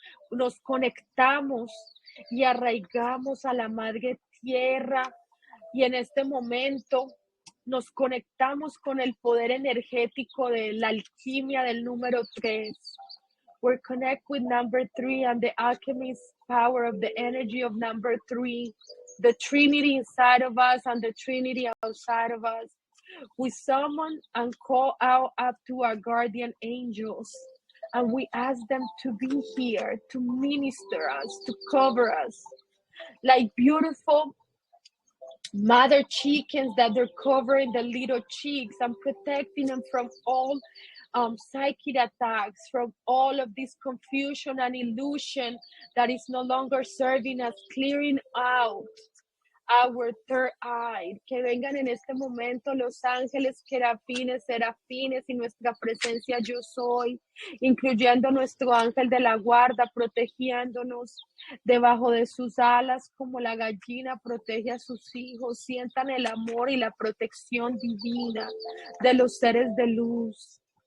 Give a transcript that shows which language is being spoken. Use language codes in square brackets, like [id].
[es] Nos conectamos y arraigamos a la madre tierra y en este momento nos conectamos con el poder energético de la alquimia del número 3. [en] We're connect with number 3 and the alchemist power of the energy of number 3, the Trinity inside of us and the Trinity outside of us. We summon and call out up to our guardian angels, and we ask them to be here, to minister us, to cover us, like beautiful mother chickens that they're covering the little chicks and protecting them from all psychic attacks, from all of this confusion and illusion that is no longer serving us, clearing out our third eye. [es] Que vengan en este momento los ángeles, querafines, serafines y nuestra presencia yo soy, incluyendo nuestro ángel de la guarda, protegiéndonos debajo de sus alas como la gallina protege a sus hijos. Sientan el amor y la protección divina de los seres de luz.